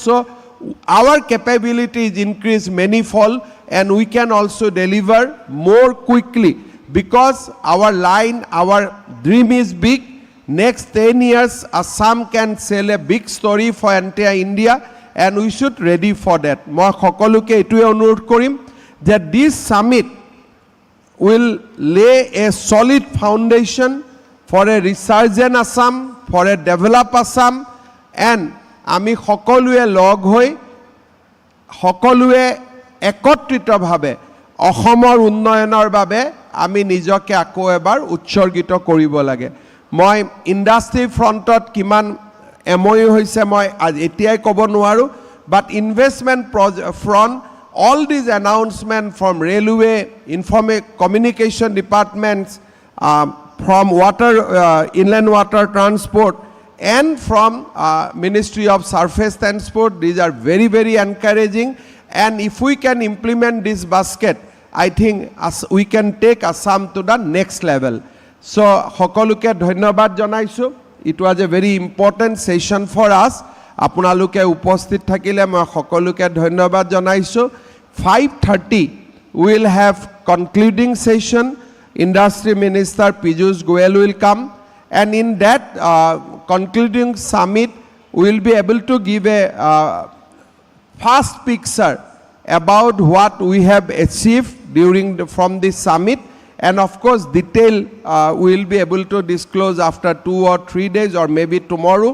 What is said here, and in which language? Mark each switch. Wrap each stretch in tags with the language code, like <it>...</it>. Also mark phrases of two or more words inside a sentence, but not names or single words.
<en>So our capability is increased manifold, and we can also deliver more quickly, because our line, our dream is big. Next 10 years, Assam can sell a big story for entire India, and we should ready for that.</en> <as>Moi সকলোকে এটুৱে অনুৰোধ কৰিম</as> <en>that this summit will lay a solid foundation for a resurgent Assam, for a developed Assam, and</en> <as>আমি সকলোৱে লগ হৈ সকলোৱে একত্ৰিতভাৱে অসমৰ উন্নয়নৰ বাবে আমি নিজকে আকৌ এবাৰ উৎসৰ্গিত কৰিব লাগে। মই ইণ্ডাষ্ট্ৰি ফ্ৰণ্টত কিমান MOU হৈছে মই এতিয়াই ক'ব নোৱাৰো,</as> <en>but investment front, all these announcements from railway, communication departments, from water, inland water transport, and from Ministry of Surface Transport, these are very, very encouraging. And if we can implement this basket, I think we can take Assam to the next level.</en> <as>So সকলোকে ধন্যবাদ জনাইছোঁ.</as> <en>It was a very important session for us.</en> <as>আপোনালোকে উপস্থিত থাকিলে মই সকলোকে ধন্যবাদ জনাইছোঁ.</as> <en>5:30 we will have concluding session. Industry Minister Piyush Goyal will come, and in that concluding summit we will be able to give a fast picture about what we have achieved from this summit, and of course detail we will be able to disclose after 2 or 3 days or maybe tomorrow.</en>